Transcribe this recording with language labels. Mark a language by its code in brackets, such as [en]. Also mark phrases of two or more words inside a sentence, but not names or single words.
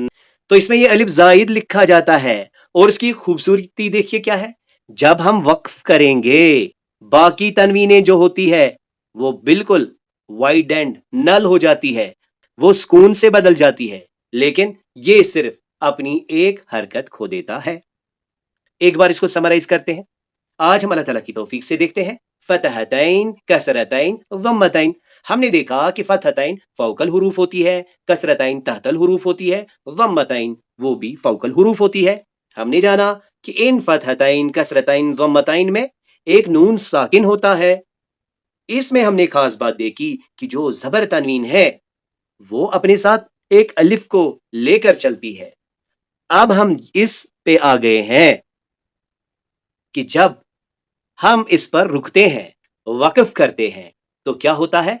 [ur] تو اس میں یہ الف زائد لکھا جاتا ہے. اور اس کی خوبصورتی دیکھیے کیا ہے، جب ہم وقف کریں گے باقی تنوینیں جو ہوتی ہے وہ بالکل [en] void and null [ur] ہو جاتی ہے، وہ سکون سے بدل جاتی ہے، لیکن یہ صرف اپنی ایک حرکت کھو دیتا ہے. ایک بار اس کو سمرائز کرتے ہیں. آج ہم اللہ تعالیٰ کی توفیق سے دیکھتے ہیں فتحتین، کسرتین، ضمتین. ہم نے دیکھا کہ فتحتین [ar] فوق الحروف [ur] ہوتی ہے، کسرتین [ar] تحت الحروف [ur] ہوتی ہے، ضمتین وہ بھی [ar] فوق الحروف [ur] ہوتی ہے۔ ہم نے جانا کہ ان فتحتین کسرتین ضمتین میں ایک نون ساکن ہوتا ہے۔ اس میں ہم نے خاص بات دیکھی کہ جو زبر تنوین ہے وہ اپنے ساتھ ایک الف کو لے کر چلتی ہے۔ اب ہم اس پہ آ گئے ہیں کہ جب ہم اس پر رکتے ہیں، وقف کرتے ہیں، تو کیا ہوتا ہے؟